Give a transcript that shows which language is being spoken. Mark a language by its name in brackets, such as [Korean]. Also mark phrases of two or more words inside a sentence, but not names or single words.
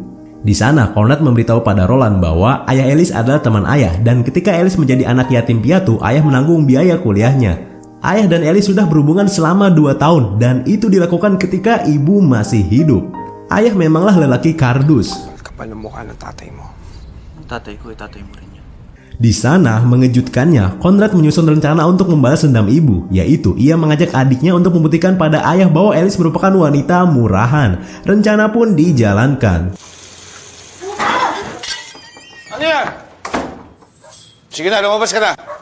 [Indonesian] Di sana Conrad memberitahu pada Roland bahwa ayah Alice adalah teman ayah dan ketika Alice menjadi anak yatim piatu, ayah menanggung biaya kuliahnya. Ayah dan Alice sudah berhubungan selama 2 tahun dan itu dilakukan ketika ibu masih hidup. Ayah memanglah lelaki kardus. [Filipino] Kapal ng mukha ng tatay mo. Tatay ko, tatay mo rin yan. [Indonesian] Di sana, mengejutkannya, Conrad menyusun rencana untuk membalas dendam ibu, yaitu ia mengajak adiknya untuk membuktikan pada ayah bahwa Alice merupakan wanita murahan. Rencana pun dijalankan. [Filipino] Ano yan? Sige na, lumabas ka na.